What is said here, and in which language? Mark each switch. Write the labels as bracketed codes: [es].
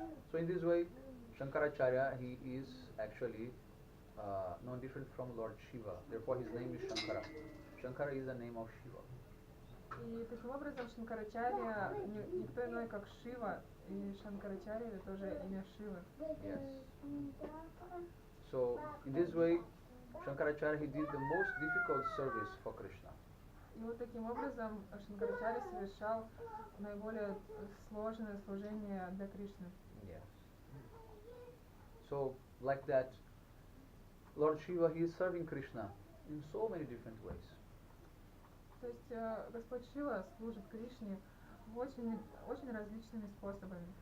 [en] So in this way, Shankaracharya, he is actually no different from Lord Shiva. Therefore, his name is Shankara. Shankara is the name of Shiva. [ru] И таким образом Шанкарачарья никто иной, как Шива, и Шанкарачарья это тоже имя Шивы. [en] Yes. So in this way, Shankaracharya, he did the most difficult service for Krishna. [ru] И вот таким образом Шанкарачарья совершал наиболее сложное служение для Кришны. [en] Yes. So like that, Lord Shiva, he is serving Krishna in so many different ways. [ru] То есть Господь Шива служит Кришне очень различными способами.